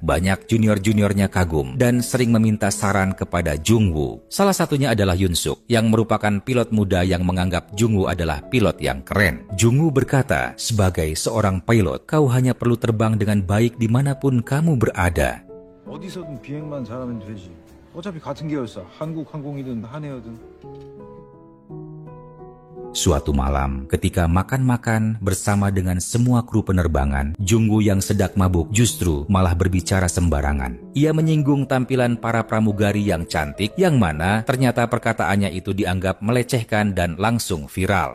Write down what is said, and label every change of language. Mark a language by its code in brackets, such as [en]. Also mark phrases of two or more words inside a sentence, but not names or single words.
[id] Banyak junior-juniornya kagum dan sering meminta saran kepada Jung-woo. Salah satunya adalah Yoon Suk, yang merupakan pilot muda yang menganggap Jung-woo adalah pilot yang keren. Jung-woo berkata, sebagai seorang pilot, kau hanya perlu terbang dengan baik dimanapun kamu berada. [ko] 어디서든 비행만 잘하면 되지. 어차피 같은 계열사, 한국항공이든 한해여든. [id] Suatu malam, ketika makan-makan bersama dengan semua kru penerbangan, Jung-woo yang sedang mabuk justru malah berbicara sembarangan. Ia menyinggung tampilan para pramugari yang cantik, yang mana ternyata perkataannya itu dianggap melecehkan dan langsung viral.